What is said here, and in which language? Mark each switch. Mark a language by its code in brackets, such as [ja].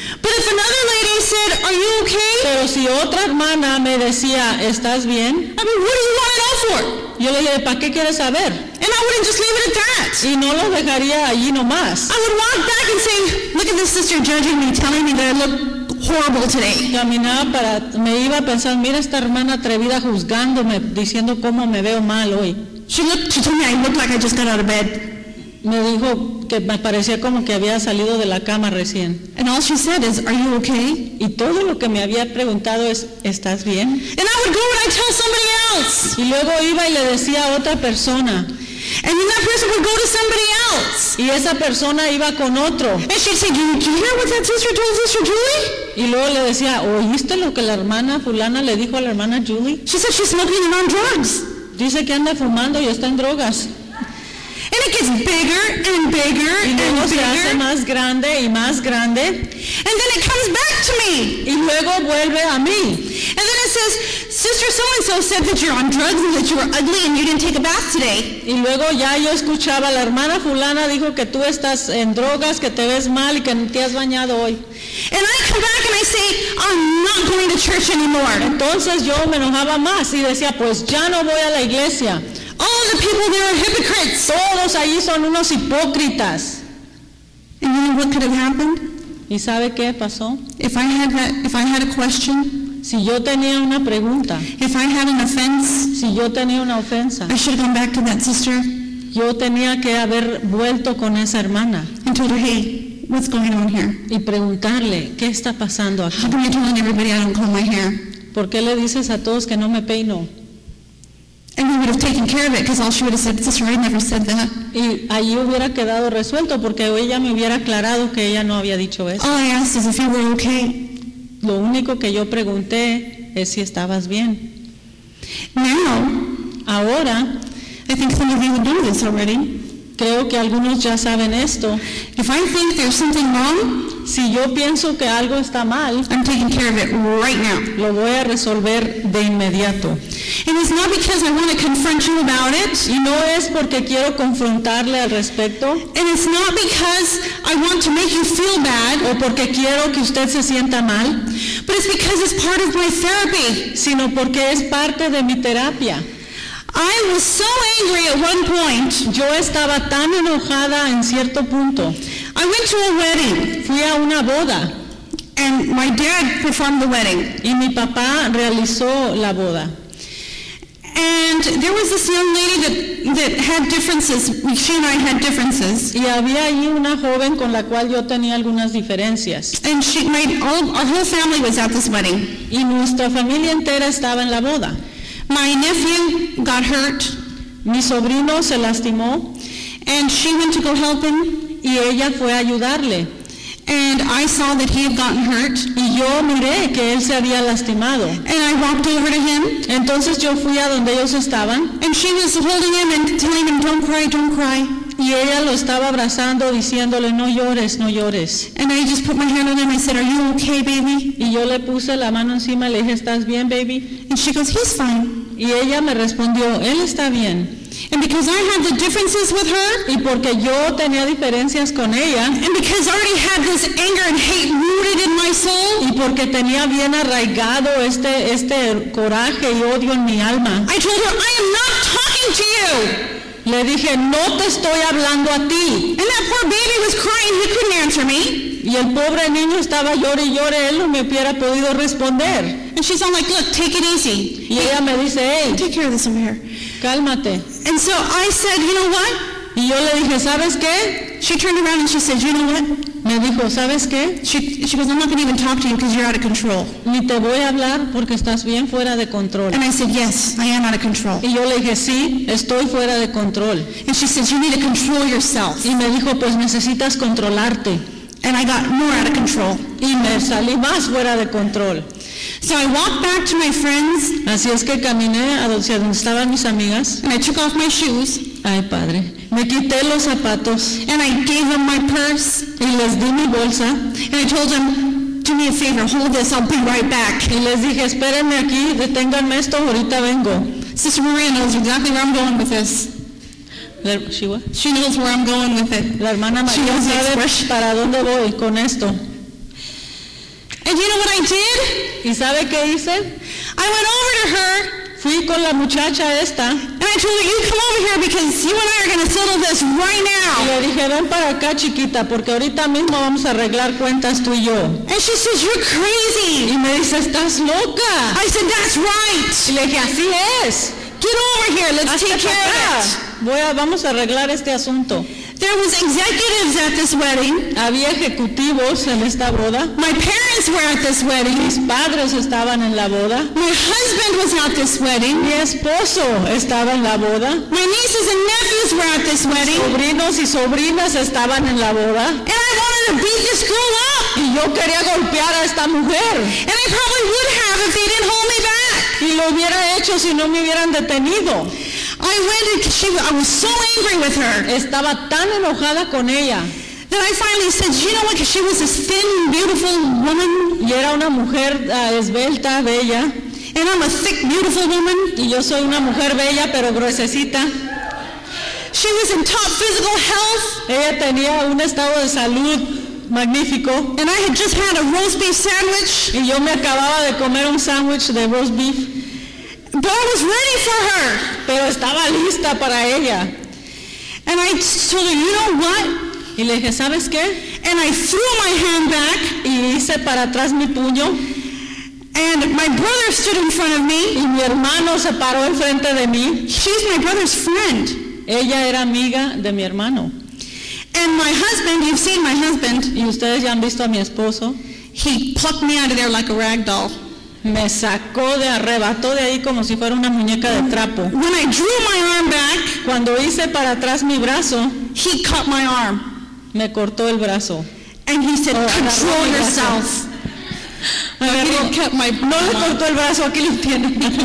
[en] But if another lady said, "Are you okay?" [es] Pero si otra hermana me decía, "¿Estás bien?" [en] I mean, what do you want it all for? [es] Yo le dije, "¿Para qué quieres saber?" [en] And I wouldn't just leave it at that. [es] Y no lo dejaría allí nomás. [en] I would walk back and say, "Look at this sister judging me, telling me that I look horrible today." [es] Caminaba para, me iba a pensar, mira esta hermana atrevida juzgándome, diciendo cómo me veo mal hoy. [en] She told me I looked like I just got out of bed. [es] Me dijo que me parecía como que había salido de la cama recién. [en] And all she said is, "Are you okay?" [es] Y todo lo que me había preguntado es, "¿Estás bien?" [en] And I would go and I'd tell somebody else. [es] Y luego iba y le decía a otra persona. [en] And then that person would go to somebody else. [es] Y esa persona iba con otro. [en] And she'd say, "Did you hear what that sister told Sister Julie?" [es] Y luego le decía, "¿Oíste lo que la hermana fulana le dijo a la hermana Julie?" [en] She said she's smoking and on drugs. [es] Dice que anda fumando y está en drogas. [en] And it gets bigger and bigger and bigger. [es] Y luego se hace más grande y más grande. [en] And then it comes back to me. [es] Y luego vuelve a mí. [en] And then it says, "Sister so-and-so said that you're on drugs and that you were ugly and you didn't take a bath today." [es] Y luego ya yo escuchaba, la hermana fulana dijo que tú estás en drogas, que te ves mal y que no te has bañado hoy. [en] And I come back and I say, "I'm not going to church anymore." [es] Entonces yo me enojaba más y decía, pues ya no voy a la iglesia. [en] All the people there are hypocrites. [es] Todos allí son unos hipócritas. [en] And you know what could have happened? [es] ¿Y sabe qué pasó? [en] If I had a question, [es] si yo tenía una pregunta, [en] if I had an offense, [es] si yo tenía una ofensa, [en] I should have gone back to that sister. [es] Yo tenía que haber vuelto con esa hermana. [en] And told her, "Hey, what's going on here?" [es] Y preguntarle, ¿qué está pasando aquí? [en] How come you're telling everybody I don't comb my hair? [es] ¿Por qué le dices a todos que no me peino? [en] And we would have taken care of it, because all she would have said, Sister Ray never said that. [es] Y allí hubiera quedado resuelto, porque ella me hubiera aclarado que ella no había dicho eso. [en] All I asked is if you were okay. [es] Lo único que yo pregunté es si estabas bien. [en] Now, [es] ahora, [en] I think some of you would know this already. [es] Creo que algunos ya saben esto. [en] If I think there's something wrong, [es] si yo pienso que algo está mal, [en] I'm taking care of it right now. [es] Lo voy a resolver de inmediato. [en] And it's not because I want to confront you about it. [es] Y no es porque quiero confrontarle al respecto. [en] And it's not because I want to make you feel bad. [es] O porque quiero que usted se sienta mal. [en] But it's because it's part of my therapy. [es] Sino porque es parte de mi terapia. [en] I was so angry at one point. [es] Yo estaba tan enojada en cierto punto. [en] I went to a wedding. [es] Fui a una boda. [en] And my dad performed the wedding. [es] Y mi papá realizó la boda. [en] And there was this young lady that had differences. She and I had differences. [es] Y había ahí una joven con la cual yo tenía algunas diferencias. [en] And she, our whole family was at this wedding. [es] Y nuestra familia entera estaba en la boda. [en] My nephew got hurt. [es] Mi sobrino se lastimó. [en] And she went to go help him. [es] Y ella fue a ayudarle. [en] And I saw that he had gotten hurt. [es] Y yo miré que él se había lastimado. [en] And I walked over to him. [es] Entonces yo fui a donde ellos estaban. [en] And she was holding him and telling him, "Don't cry, don't cry." [es] Y ella lo estaba abrazando, diciéndole, "No llores, no llores." [en] And I just put my hand on him and said, "Are you okay, baby?" [es] Y yo le puse la mano encima y le dije, "¿Estás bien, baby?" [en] And she goes, "He's fine." [es] Y ella me respondió, "Él está bien." [en] And because I had the differences with her, [es] y porque yo tenía diferencias con ella, [en] and because I already had this anger and hate rooted in my soul, [es] y porque tenía bien arraigado este coraje y odio en mi alma, [en] I told her, "I am not talking to you." [es] Le dije, "No te estoy hablando a ti." [en] And that poor baby was crying, he couldn't answer me. [es] Y el pobre niño estaba llore y llore, él no me hubiera podido responder. [en] And she's all like, "Look, take it easy." [es] Y hey, ella me dice, "Hey, [en] take care of this over here." [es] Cálmate. [en] And so I said, "You know what?" [es] Y yo le dije, "¿Sabes qué?" [en] She turned around and she said, "You know what?" [es] Me dijo, "¿Sabes qué?" [en] She goes, "I'm not going to even talk to you because you're out of control." [es] Ni te voy a hablar porque estás bien fuera de control. [en] And I said, "Yes, I am out of control." [es] Y yo le dije, "Sí, estoy fuera de control." [en] And she says, "You need to control yourself." [es] Y me dijo, "Pues necesitas controlarte." [en] And I got more out of control. [es] Y me salí más fuera de control. [en] So I walked back to my friends. [es] Así es que caminé a donde estaban mis amigas. [en] And I took off my shoes. [es] Ay, padre. Me quité los zapatos. [en] And I gave them my purse. [es] Y les di mi bolsa. [en] And I told them, "Do me a favor, hold this, I'll be right back." [es] Y les dije, "Espérenme aquí, deténganme esto, ahorita vengo." [en] Sister Maria knows exactly where I'm going with this. She knows where I'm going with it. [es] La hermana María sabe para dónde voy con esto. [en] And you know what I did? [es] ¿Y sabe qué hice? [en] I went over to her. [es] Fui con la muchacha esta. [en] And I told her, "You come over here because you and I are going to settle this right now." [es] Y le dije, "Ven para acá, chiquita, porque ahorita mismo vamos a arreglar cuentas tú y yo." [en] And she says, "You're crazy." [es] Y me dice, "Estás loca." [en] I said, "That's right." [es] Y le dije, "Así es. [en] Get over here. Let's take care of it." [es] Vamos a arreglar este asunto. [en] There was executives at this wedding. [es] Había ejecutivos en esta boda. [en] My parents were at this wedding. [es] Mis padres estaban en la boda. [en] My husband was at this wedding. [es] Mi esposo estaba en la boda. [en] My nieces and nephews were at this wedding. [es] Sobrinos y sobrinas estaban en la boda. [en] And I wanted to beat this girl up. [es] Y yo quería golpear a esta mujer. [en] And I probably would have if they didn't hold me back. [es] Y lo hubiera hecho si no me hubieran detenido. [en] I was so angry with her. [es] Estaba tan enojada con ella. [en] Then I finally said, "You know what? Because she was this thin, beautiful woman." [es] Y era una mujer esbelta, bella. [en] And I'm a thick, beautiful woman. [es] Y yo soy una mujer bella, pero gruesecita. [en] She was in top physical health. [es] Ella tenía un estado de salud magnífico. [en] And I had just had a roast beef sandwich. [es] Y yo me acababa de comer un sándwich de roast beef. [en] But I was ready for her. [es] Pero estaba lista para ella. [en] And I told her, "You know what?" [es] Y le dije, "¿Sabes qué?" [en] And I threw my hand back. [es] Y hice para atrás mi puño. [en] And my brother stood in front of me. [es] Y mi hermano se paró enfrente de mí. [en] She's my brother's friend. [es] Ella era amiga de mi hermano. [en] And my husband, you've seen my husband. [es] Y ustedes ya han visto a mi esposo. [en] He plucked me out of there like a rag doll. [es] Me sacó de arrebató de ahí como si fuera una muñeca de trapo. [en] When I drew my arm back, [es] cuando hice para atrás mi brazo, [en] he cut my arm. [es] Me cortó el brazo. [en] And he said, control yourself. [es] No le cortó el brazo, aquí lo tiene.